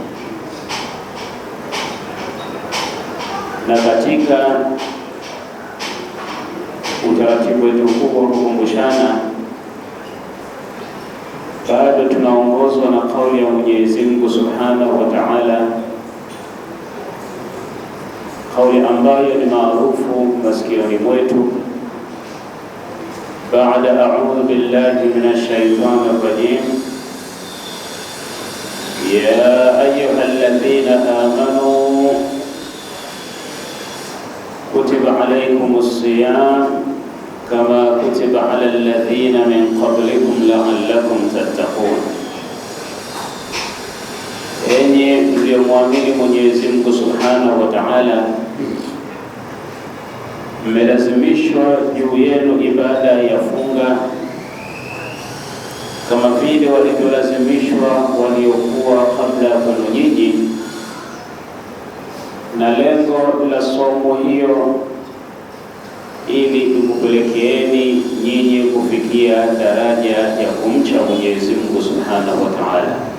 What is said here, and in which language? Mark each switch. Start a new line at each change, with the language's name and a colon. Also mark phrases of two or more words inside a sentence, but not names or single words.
Swahili: Na katika utaratibu wetu huu wa kukumbushana, bado tunaongozwa na kauli ya Mwenyezi Mungu
Arabic: سبحانه وتعالى,
Swahili: kauli ambayo ni maarufu masikioni mwetu baada
Arabic: أعوذ بالله من الشيطان الرجيم. يا أيها الذين آمنوا كتب عليكم الصيام كما كتب على الذين من قبلكم لعلكم تتقون.
Swahili: Enyi mliomwamini Mwenyezi Mungu
Arabic: سبحانه وتعالى,
Swahili: mmelazimishwa juu yenu ibada ya funga kama vile walivyolazimishwa waliokuwa kabla kwenu nyinyi, na lengo la somo hiyo ili ikupelekeeni nyinyi kufikia daraja ya kumcha Mwenyezi Mungu
Arabic: سبحانه وتعالى.